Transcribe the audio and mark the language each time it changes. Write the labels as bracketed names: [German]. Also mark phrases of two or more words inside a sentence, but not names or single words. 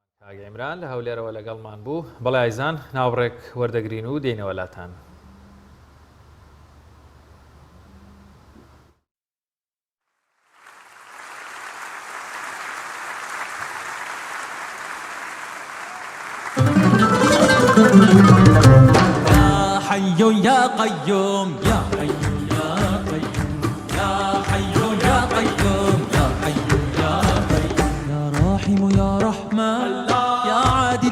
[Central Kurdish] ئاگەیمران لە هەولێرەوە لەگەڵمان بوو. بەڵێ ئایزان ناوڕێک وەردەگرین و دێنەوە لاتان. [Arabic] حي يا قيوم يا حي يا قيوم يا حي يا قيوم يا حي يا قيوم يا راحم يا رحمن يا عادل